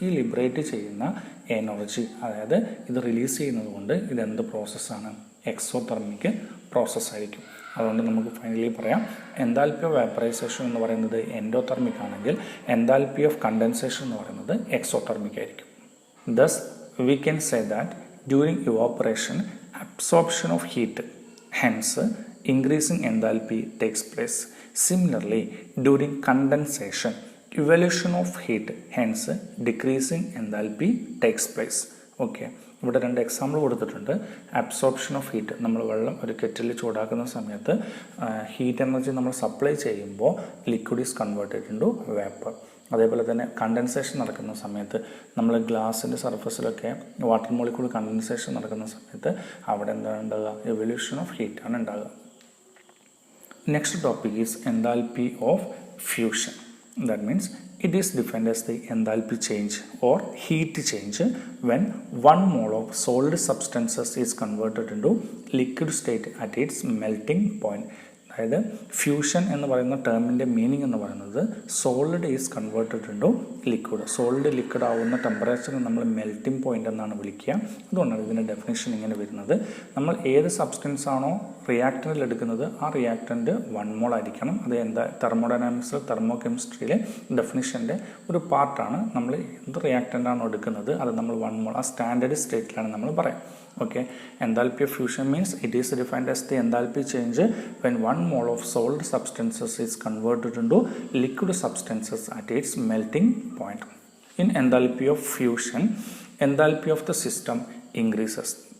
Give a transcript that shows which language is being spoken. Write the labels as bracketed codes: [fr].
[ml] ഈ ലിബറേറ്റ് ചെയ്യുന്ന എനർജി, അതായത് ഇത് റിലീസ് ചെയ്യുന്നത് കൊണ്ട് ഇതെന്ത് പ്രോസസ്സാണ്? എക്സോതെർമിക് പ്രോസസ്സായിരിക്കും. അതുകൊണ്ട് നമുക്ക് ഫൈനലി പറയാം, എൻതാൽപ്പി ഓഫ് വേപ്പറൈസേഷൻ എന്ന് പറയുന്നത് എൻഡോതെർമിക് ആണെങ്കിൽ എൻതാൽപ്പി ഓഫ് കണ്ടൻസേഷൻ എന്ന് പറയുന്നത് എക്സോതെർമിക് ആയിരിക്കും. [en] Thus, we can say that during evaporation, absorption of heat, hence increasing enthalpy takes place. Similarly, during condensation, evolution of heat, hence decreasing enthalpy takes place. [ml] Okay. ഇവിടെ 2 example കൊടുത്തിട്ടുണ്ട്. Absorption of heat, നമ്മൾ വെള്ളം ഒരു kettle ചൂടാക്കുന്ന സമയത്ത് heat energy നമ്മൾ supply ചെയ്യുമ്പോൾ [en] Liquid is converted into vapour. [ml] അതേപോലെ തന്നെ കണ്ടൻസേഷൻ നടക്കുന്ന സമയത്ത് നമ്മൾ ഗ്ലാസിൻ്റെ സർഫസിലൊക്കെ വാട്ടർ മോളിക്യൂൾ കണ്ടൻസേഷൻ നടക്കുന്ന സമയത്ത് അവിടെ എന്താണ് ഉണ്ടാകുക? എവല്യൂഷൻ ഓഫ് ഹീറ്റ് ആണ് ഉണ്ടാകുക. [en] Next topic is enthalpy of fusion. That means it is defined as the enthalpy change or heat change when 1 mole of solid substances is converted into liquid state at its melting point. [ml] അതായത് fusion എന്ന് പറയുന്ന ടേമിൻ്റെ meaning എന്ന് പറയുന്നത് [en] Solid is converted into liquid. [ml] Solid liquid ആവുന്ന ടെമ്പറേച്ചറിന് നമ്മൾ melting point എന്നാണ് വിളിക്കുക. അതുകൊണ്ടാണ് ഇതിൻ്റെ ഡെഫിനേഷൻ ഇങ്ങനെ വരുന്നത്. നമ്മൾ ഏത് സബ്സ്റ്റൻസ് ആണോ റിയാക്ടൻറ്റിൽ എടുക്കുന്നത് ആ റിയാക്ടൻറ്റ് 1 മോൾ ആയിരിക്കണം. അത് എന്താ തെർമോഡൈനാമിക്സിൽ തെർമോകെമിസ്ട്രിയിലെ ഡെഫിനിഷൻ്റെ ഒരു പാർട്ടാണ്. നമ്മൾ എന്ത് റിയാക്ടൻ്റാണോ എടുക്കുന്നത് അത് നമ്മൾ 1 മോൾ ആ സ്റ്റാൻഡേർഡ് സ്റ്റേറ്റിലാണ് നമ്മൾ പറയാം. [en] Okay, enthalpy of fusion means it is defined as the enthalpy change when 1 mole of solid substances is converted into liquid substances at its melting point. In enthalpy of fusion, enthalpy of the system increases.